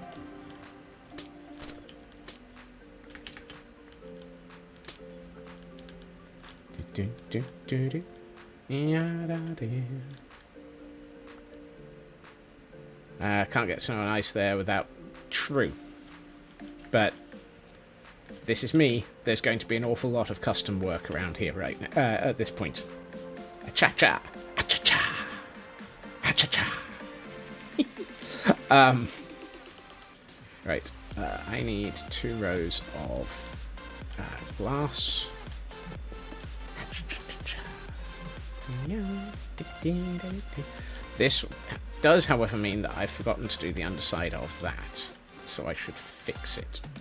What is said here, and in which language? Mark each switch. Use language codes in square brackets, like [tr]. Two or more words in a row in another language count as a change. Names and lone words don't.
[en] Can't get snow and ice there without... True. But this is me. There's going to be an awful lot of custom work around here right now, at this point. A-cha-cha. A-cha-cha. A-cha-cha. Right. I need 2 rows of glass. This does, however, mean that I've forgotten to do the underside of that, so I should fix it.